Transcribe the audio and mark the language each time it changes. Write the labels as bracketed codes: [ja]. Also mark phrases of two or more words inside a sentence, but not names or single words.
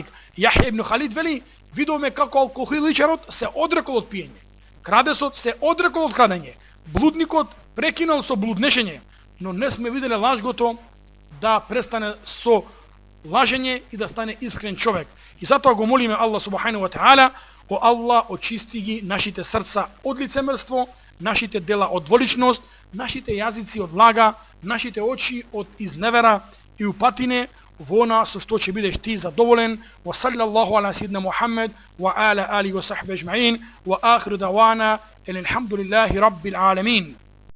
[mk] Јахја ибн Халид вели, видовме како алкохоличарот се одрекол од пиење, крадесот се одрекол од крадење, блудникот прекинал со блуднешење, но не сме виделе лажгото да престане со лажење и да стане искрен човек. И затоа го молиме Аллах [ar] سبحانه وتعالى, [mk] о Аллах, очисти ги нашите срца од лицемерство, нашите дела од дволичност, нашите јазици од лага, нашите очи од изневера и упатине, во она со што ќе бидеш ти задоволен. [ar] وصلى الله على سيدنا محمد وعلى آله وصحبه أجمعين وآخر دعوانا الحمد لله رب العالمين.